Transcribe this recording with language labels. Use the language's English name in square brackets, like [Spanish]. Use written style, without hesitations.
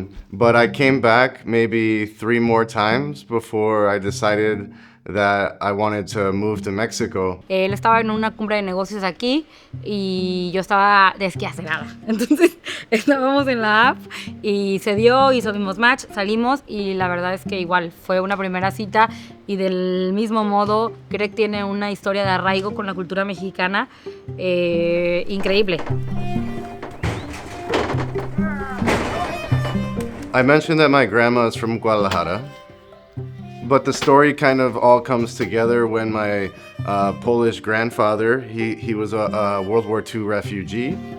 [English] But I came back maybe 3 more times before I decided that I wanted to move to Mexico. [Spanish] Él estaba en una cumbre de negocios aquí y yo estaba desquacerada. Entonces estábamos en la app y se dio, hicimos match, salimos y la verdad es que igual fue una primera cita y del mismo modo Greg tiene una historia de arraigo con la cultura mexicana increíble. [English] I mentioned that my grandma is from Guadalajara. But the story kind of all comes together when my Polish grandfather, he was a World War II refugee.